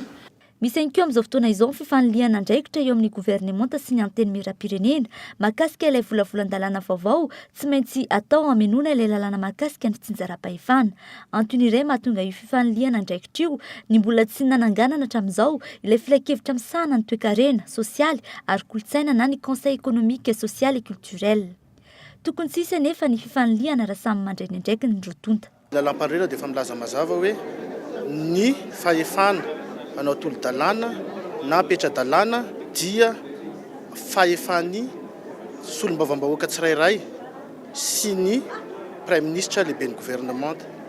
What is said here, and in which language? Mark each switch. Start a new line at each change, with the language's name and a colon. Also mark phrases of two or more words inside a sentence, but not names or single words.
Malagasy: Misy ihany koa amin'izao fotoana izao fifaniliana andraikitra eo amin'ny governemanta sy ny anteny miram-pirenena mahakasika ilay volavolan-dalàna vaovao tsy maintsy atao hamenoana ilay lalàna mahakasika ny fitsinjaram-pahefana. Antony iray mahatonga io fifaniliana andraikitra io ny mbola tsy nananganana hatramin'izao ilay filakevitra misahana ny toe-karena sosialy ary kolotsaina na ny
French: conseil économique social et culturel.
Malagasy: Tokony tsisy anefa ny fifaniliana raha samy mandray ny andraikiny ny rotonta. Lalam-pandrena dia efa milaza mazava hoe ny fahefana anao tolo-dalàna na apetra-dalàna dia fahefany solombavam-bahoaka tsirairay sy ny
French: prime ministre
Malagasy: lehibe ny gouvernement.